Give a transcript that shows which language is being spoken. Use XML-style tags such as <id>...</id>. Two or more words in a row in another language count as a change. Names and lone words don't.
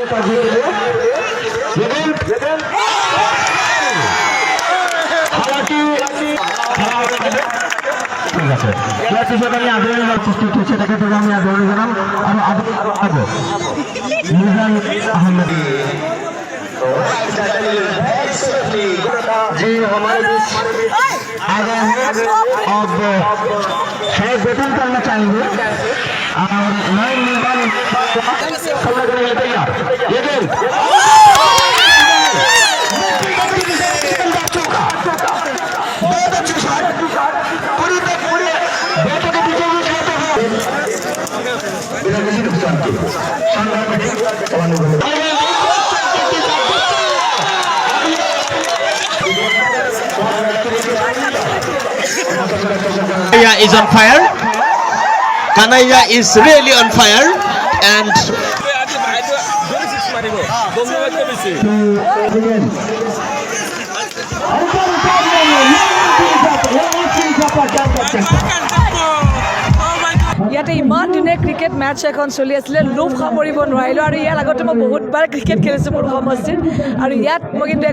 <as>ঠিক আছে ইয়াৰ পিছত আমি আদৰণি প্ৰস্তুত হৈছে তেখেতক আমি আদৰণি জনাম আৰু মিজান আহমেদ</as> <hi>जी हमारे बीच आ गए हैं अब शायद बैटिंग करना चाहेंगे और नए निर्माण करने के लिए तैयार ये गेम बहुत अच्छी शॉट पूरी बैटों के पीछे भी खेलते हैं बिना किसी नुकसान के शानदार बैटिंग</hi> <en>Kanaya is on fire. Kanaya is really on fire and</en> <as>ইয়াতে ইমান ধুনীয়া ক্ৰিকেট মেটচ এখন চলি আছিলে লোভ সামৰিব নোৱাৰিলোঁ আৰু ইয়াৰ আগতে মই বহুতবাৰ ক্ৰিকেট খেলিছোঁ মোৰ সমষ্টিত আৰু ইয়াত মই কিন্তু</as>